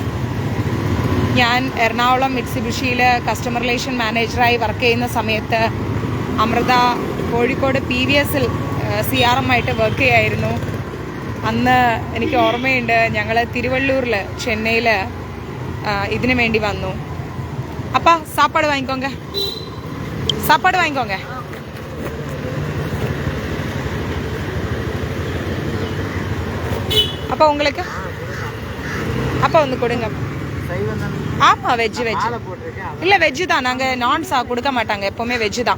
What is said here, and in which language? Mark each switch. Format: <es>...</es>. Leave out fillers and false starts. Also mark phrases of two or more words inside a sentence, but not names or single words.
<ml>ഞാൻ എറണാകുളം മിറ്റ്സുബിഷിയിൽ</ml> <en>customer relation</en> <ml>മാനേജറായി വർക്ക് ചെയ്യുന്ന സമയത്ത് അമൃത കോഴിക്കോട് PVSൽ CRM ആയിട്ട് വർക്ക് ചെയ്യായിരുന്നു. അന്ന് എനിക്ക് ഓർമ്മയുണ്ട്, ഞങ്ങൾ തിരുവള്ളൂരിൽ ചെന്നൈയിൽ ഇതിനു വേണ്ടി വന്നു.</ml> <ta>அப்பா சாப்பாடு வாங்கிக்கோங்க, சாப்பாடு வாங்கிக்கோங்க. அப்பா உங்களுக்கு அப்பா வந்து கொடுங்க. ஆமா வெஜ் இல்ல வெஜ் தான், நாங்க நான் கொடுக்க மாட்டாங்க, எப்பவுமே வெஜ் தான்.</ta>